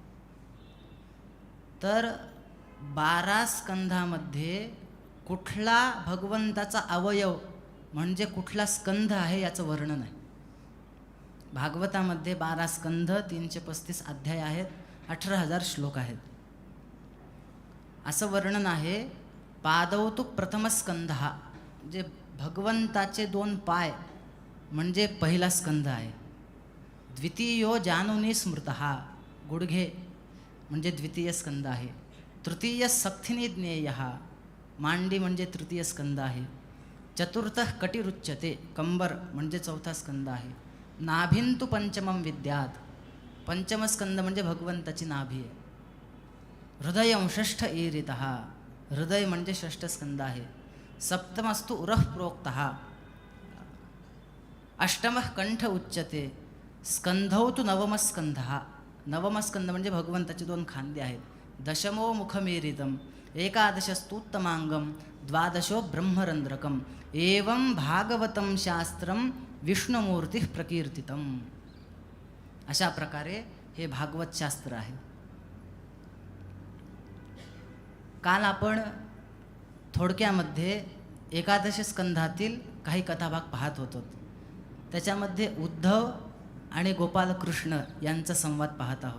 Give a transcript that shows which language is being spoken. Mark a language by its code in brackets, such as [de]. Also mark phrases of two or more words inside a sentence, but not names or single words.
[mr] तर 12 स्कंधामध्ये कुठला भगवंताचा अवयव म्हणजे कुठला स्कंध आहे याचं वर्णन आहे. भागवतामध्ये 12 स्कंध, 335 अध्याय आहेत, 18,000 श्लोक आहेत. असं वर्णन आहे. [sa] पादौ तु प्रथमस्कंधः, [mr] जे भगवंताचे 2 पाय म्हणजे पहिला स्कंध आहे. [sa] द्वितीयो जानुनी स्मृतः, [mr] गुडघे म्हणजे द्वितीय स्कंद आहे. [sa] तृतीय सक्थिनी ज्ञेयः, [mr] मांडी म्हणजे तृतीय स्कंद आहे. [sa] चतुर्थः कटिरुच्यते, [mr] कंबर म्हणजे चौथा स्कंद आहे. [sa] नाभिंतु पंचमं विद्यात, [mr] पंचम स्कंद म्हणजे भगवंताची नाभी आहे. [sa] हृदयं षष्ठ ईरितः, [mr] हृदय म्हणजे षष्ठ स्कंद आहे. [sa] सप्तमस्तु उरः प्रोक्तः, अष्टमः कंठ उच्यते. स्कंधौ तु नवमस्कंधः, [mr] नवमस्कंद म्हणजे भगवंताचे 2 खांदे आहेत. [sa] दशमो मुखमीरितम, एकादशस्तूत्तमांगम, द्वादशो ब्रह्मरंद्रकम, एवं भागवतं शास्त्रम विष्णुमूर्ती प्रकीर्तितम. [mr] अशा प्रकारे हे भागवत शास्त्र आहे. काल आपण थोडक्यामध्ये एकादशी स्कंधातील काही कथाभाग पाहत होतो. त्याच्यामध्ये उद्धव आणि गोपालकृष्ण यांचा संवाद पाहत आहोत.